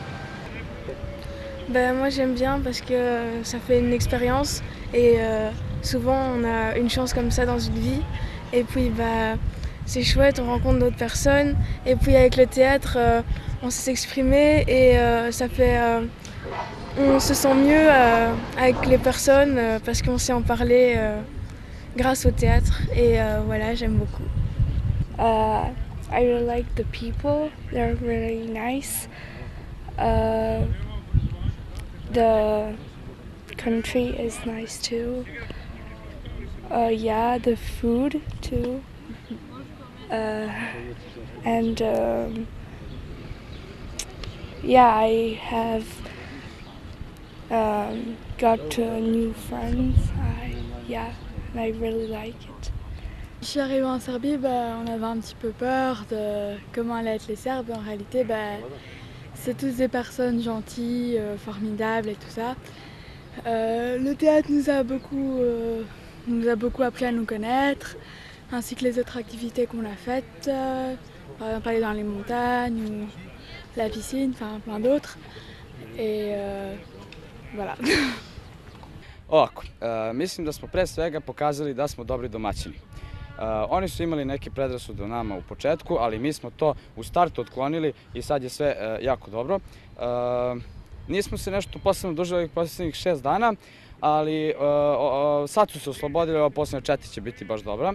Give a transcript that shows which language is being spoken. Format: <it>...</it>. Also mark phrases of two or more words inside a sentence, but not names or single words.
<fr>Moi j'aime bien parce que ça fait une expérience et souvent on a une chance comme ça dans une vie et puis c'est chouette, on rencontre d'autres personnes et puis avec le théâtre on sait s'exprimer et ça fait on se sent mieux avec les personnes parce qu'on sait en parler grâce au théâtre et voilà, j'aime beaucoup.</fr> <en>I really like the people, they're really nice. The country is nice too. Yeah, the food too. And yeah, I have got new friends. Yeah, and I really like it.</en> <fr>Je suis arrivée en Serbie, on avait un petit peu peur de comment allaient être les Serbes. En réalité, c'est tous des personnes gentilles, formidables et tout ça. Le théâtre nous a beaucoup appris à nous connaître, ainsi que les autres activités qu'on a faites, par exemple aller dans les montagnes ou la piscine, enfin plein d'autres. Et voilà.</fr> <sr>Ovako, mislim da smo pre svega pokazali da smo dobri domaćini. Oni su imali neke predrasude o nama u početku, ali mi smo to u startu otklonili i sad je sve jako dobro. Nismo se nešto posebno dužili ovih posljednjih 6 dana, ali sad su se oslobodili, ova posljednja 4 će biti baš dobra.</sr>